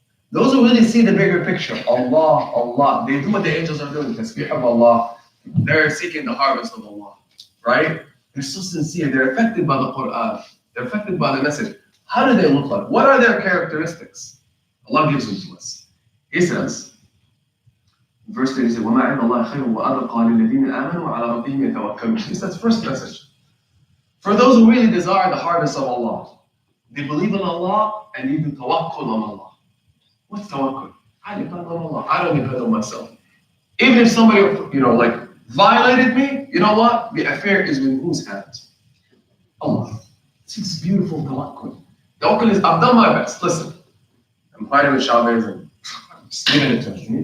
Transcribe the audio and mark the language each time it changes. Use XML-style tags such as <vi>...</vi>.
<en>Those who really see the bigger picture, Allah, they do what the angels are doing, tasbih of Allah. They're seeking the harvest of Allah, right? They're so sincere. They're affected by the Quran. They're affected by the message. How do they look like? What are their characteristics? Allah gives them to us.</en> <ar>He says, verse 36, وَمَا عِنْدَ اللَّهِ خَيْرٌ وَأَبْقَى لِلَّذِينَ آمَنُوا وَعَلَى رَبِّهِمْ يَتَوَكَّلُونَ.</ar> <en>He says, first message. For those who really desire the harvest of Allah, they believe in Allah and they do tawakkul on Allah. What's tawakkul? I depend on Allah. I don't depend on myself. Even if somebody, violated me, you know what? The affair is in whose hands? Allah. This is beautiful tawakkul. Tawakkul is, I've done my best. Listen, I'm fighting with Chavez and Just giving it to him.</en>